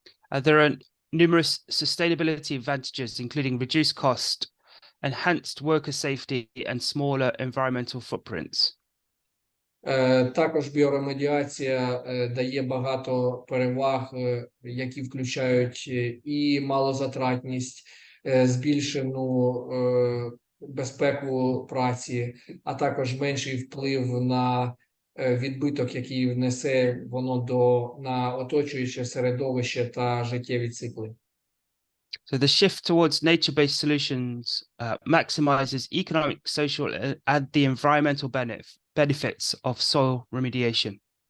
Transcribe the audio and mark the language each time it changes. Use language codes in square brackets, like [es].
[en] There are numerous sustainability advantages, including reduced cost, enhanced worker safety, and smaller environmental footprints. [uk] Також біоремедіація дає багато переваг, які включають і малозатратність, збільшену безпеку праці, а також менший вплив на відбиток, який внесе воно на оточуюче середовище та життєві цикли. [en] So the shift towards nature-based solutions maximizes economic, social, and the environmental benefits of soil remediation.